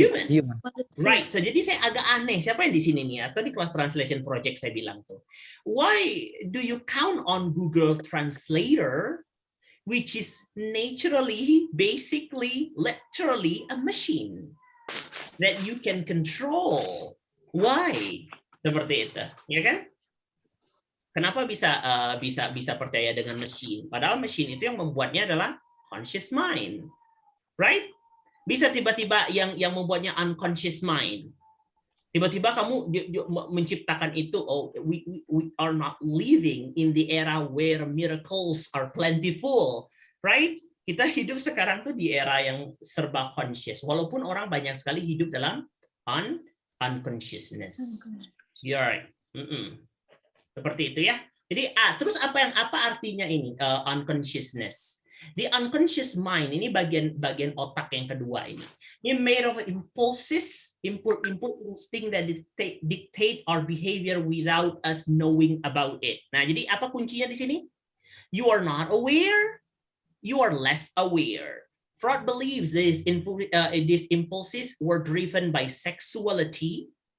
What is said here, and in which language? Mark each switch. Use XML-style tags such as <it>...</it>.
<id>Human. Right. So jadi saya agak aneh. Siapa yang di sini nih? Atau di kelas translation project saya bilang tuh.</id> <en>Why do you count on Google Translator, which is naturally, basically, literally a machine that you can control? Why?</en> <id>Seperti itu, ya kan? Kenapa bisa percaya dengan mesin? Padahal mesin itu yang membuatnya adalah conscious mind, right? Bisa tiba-tiba yang membuatnya unconscious mind. Tiba-tiba kamu menciptakan itu.</id> <en>Oh, we are not living in the era where miracles are plentiful, right?</en> <id>Kita hidup sekarang tuh di era yang serba conscious. Walaupun orang banyak sekali hidup dalam unconsciousness.</id> <en>You're right.</en> <id>Seperti itu ya. Jadi terus apa artinya ini unconsciousness?</id> <en>The unconscious mind</en> <id>ini bagian otak yang kedua ini.</id> <en>Ini made of impulses, instinct that dictate our behavior without us knowing about it.</en> <id>Nah, jadi apa kuncinya di sini?</id> <en>You are not aware, you are less aware. Freud believes these impulses were driven by sexuality.</en>